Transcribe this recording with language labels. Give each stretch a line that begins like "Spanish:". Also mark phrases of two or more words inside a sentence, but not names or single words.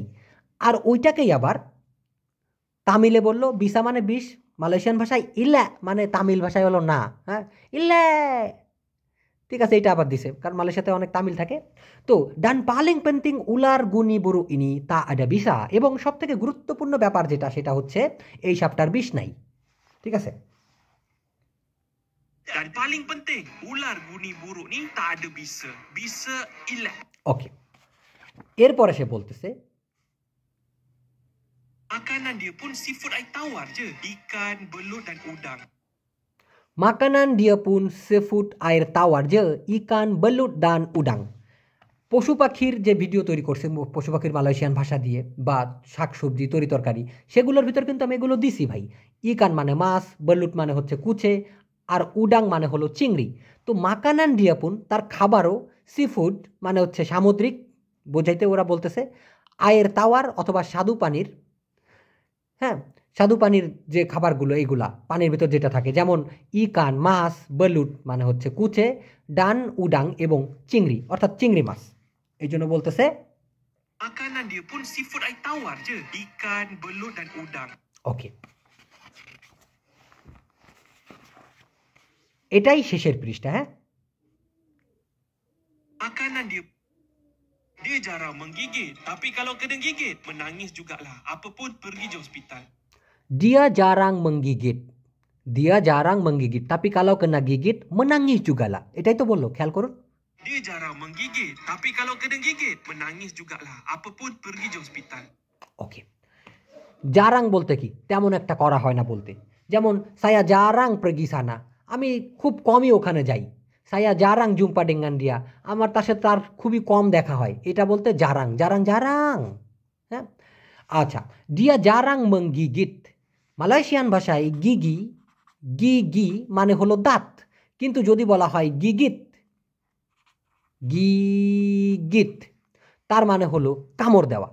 Bangla: আর ওইটাকেই আবার তামিলে বললো বিসা মানে বিষ, মালয়েশিয়ান ভাষায় ইল্লা মানে তামিল ভাষায় হলো না, হ্যাঁ ইল্লা, ঠিক আছে এটা আবার দিছে কারণ মালয়েশিয়াতে অনেক তামিল থাকে। তো
Malay: dan paling penting ular guni buruk ni tak ada bisa,
Bangla: এবং সব থেকে গুরুত্বপূর্ণ ব্যাপার যেটা সেটা হচ্ছে এই সাপটার বিষ নাই, ঠিক আছে?
Malay: Dan paling penting, ular guni buruk ni tak ada bisa. Bisa ilat.
Bangla: ওকে, এরপরে সে বলতেছে
Malay: Makanan dia pun seafood air tawar je. Ikan, belut dan udang. মাকানান dia pun seafood air tawar je, ikan, belut dan udang.
Bangla: পশু পাখির যে ভিডিও তৈরি করছে পশু পাখির মালয়েশিয়ান ভাষা দিয়ে বা শাকসবজি তরি তরকারি, সেগুলোর ভিতর কিন্তু আমি এগুলো দিছি ভাই। ইকান মানে মাছ, বেলুট মানে হচ্ছে কুচে, আর উডাং মানে হলো চিংড়ি। তো
Malay: makanan dia pun
Bangla: তার খাবারও সি ফুড মানে হচ্ছে সামুদ্রিক বোঝাইতে ওরা বলতেছে,
Malay: air tawar
Bangla: অথবা স্বাদু পানির, হ্যাঁ স্বাদু পানির যে খাবারগুলো এইগুলা পানির ভিতর যেটা থাকে, যেমন ইকান মাছ, বেলুট মানে হচ্ছে কুচে,
Malay: dan udang
Bangla: এবং চিংড়ি অর্থাৎ চিংড়ি মাছ। এই জন্য বলতেছে Makanan dia pun seafood I tawar je. Ikan, belut dan udang. ওকে, এটাই শেষের পৃষ্ঠা। হ্যাঁ,
Malay: Makanan dia jarang menggigit. Tapi kalau kena gigit, menangis jugalah. Apa pun pergi je hospital. dia jarang menggigit, dia jarang menggigit, tapi kalau kena gigit menangis jugalah।
Bangla: এটাই তো বললো, খেয়াল করুন।
Malay: Dia jarang menggigit. Tapi kalau kena gigit, menangis jugalah. Apa pun pergi je hospital.
Bangla: ওকে, জারাং বলতে কি তেমন একটা করা হয় না বলতে, যেমন
Malay: saya jarang pergi sana,
Bangla: আমি খুব কমই ওখানে যাই।
Malay: saya jarang jumpa dengan dia,
Bangla: আমার তার সাথে তার খুবই কম দেখা হয়, এটা বলতে
Malay: jarang jarang jarang.
Bangla: হ্যাঁ, আচ্ছা,
Malay: dia jarang menggigit,
Bangla: মালয়েশিয়ান ভাষায় গিগি, গিগি মানে হলো দাঁত, কিন্তু যদি বলা হয় গিগিত, গিগিত তার মানে হলো কামড় দেওয়া।